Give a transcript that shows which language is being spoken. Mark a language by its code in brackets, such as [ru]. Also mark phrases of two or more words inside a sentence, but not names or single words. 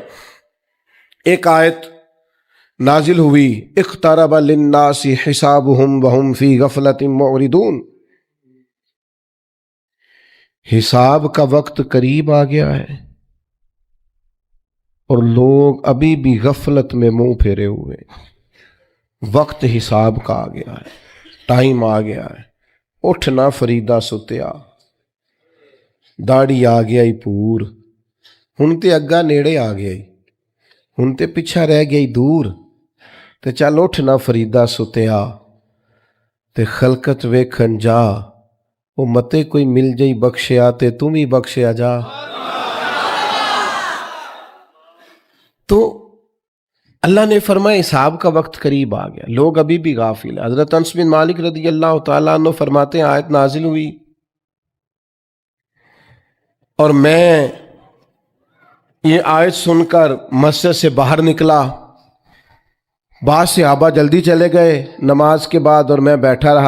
[ur] ایک آیت نازل ہوئی [ar] اقترب للناس حسابهم وهم فی غفلۃ معرضون، [ur] حساب کا وقت قریب آ گیا ہے اور لوگ ابھی بھی غفلت میں منہ پھیرے ہوئے۔ وقت حساب کا آ گیا ہے، ٹائم آ گیا ہے، [pa] اٹھنا فریدہ ستیا، داڑی آ گیا ہی پور، ہُن تے اگا نیڑے آ گیا ہی، ہُن تے پچھا رہ گیا ہی دور. تے چل اٹھ نا فریدا ستیا، تے خلقت ویکھن جا، وو متے کوئی مل جائی بخشیا تے تم ہی بخشیا جا. [ur] تو اللہ نے فرمایا حساب کا وقت قریب آ گیا، لوگ ابھی بھی غافل ہے. حضرت انس بن مالک [ar] رضي الله تعالى عنه [ur] فرماتے ہیں، آیت نازل ہوئی اور میں یہ آیت سن کر مسجد سے باہر نکلا، بعد صحابہ جلدی چلے گئے نماز کے بعد اور میں بیٹھا رہا.